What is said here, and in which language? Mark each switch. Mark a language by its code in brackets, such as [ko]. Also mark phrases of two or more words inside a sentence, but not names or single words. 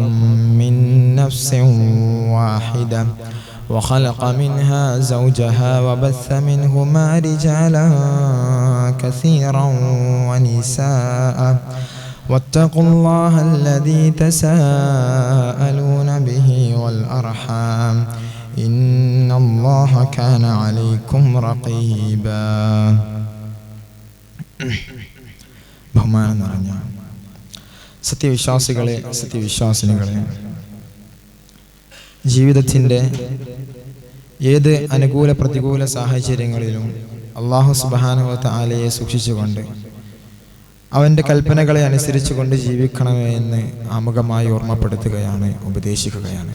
[ar] من نفس واحدة وخلق منها زوجها وبث منهما رجالا كثيرا ونساء واتقوا الله الذي تساءلون به والأرحام إن الله كان عليكم رقيبا. [ml] ബഹുമാനം നിറഞ്ഞ സത്യവിശ്വാസികളെ, സത്യവിശ്വാസിനികളെ, ജീവിതത്തിൻ്റെ ഏത് അനുകൂല പ്രതികൂല സാഹചര്യങ്ങളിലും അല്ലാഹു [ar] سبحانه وتعالى [ml] സൂക്ഷിച്ചുകൊണ്ട് അവൻ്റെ കൽപ്പനകളെ അനുസരിച്ചുകൊണ്ട് ജീവിക്കണമേ എന്ന് ആമുഖമായി ഓർമ്മപ്പെടുത്തുകയാണ്, ഉപദേശിക്കുകയാണ്.